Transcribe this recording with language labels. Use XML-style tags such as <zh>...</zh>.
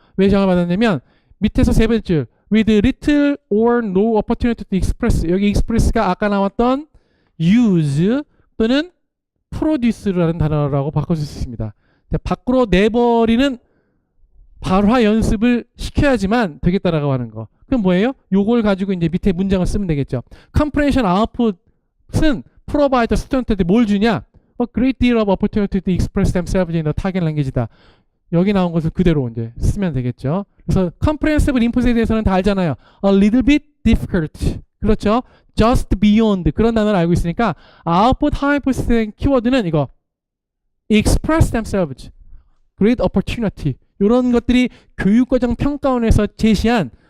<ko>왜 저항을 받았냐면 밑에서 세 번째 줄 with little or no opportunity to express, 여기 express가 아까 나왔던 use 또는 produce라는 단어라고 바꿔줄 수 있습니다. 밖으로 내버리는 발화 연습을 시켜야지만 되겠다라고 하는 거. 그럼 뭐예요? 요걸 가지고 이제 밑에 문장을 쓰면 되겠죠.</ko> <en>comprehension output은 provide the student한테 뭘 주냐? A great deal of opportunity to express themselves in the target language다.</en> <ko>여기 나온 것을 그대로 이제 쓰면 되겠죠. 그래서 comprehensive input에 대해서는 다 알잖아요.</ko> <en>A little bit difficult. 그렇죠. just beyond.</en> <ko>그런 단어를 알고 있으니까 output hypothesis 키워드는 이거 express themselves. great opportunity. 이런 것들이 교육과정 평가원에서 제시한</ko>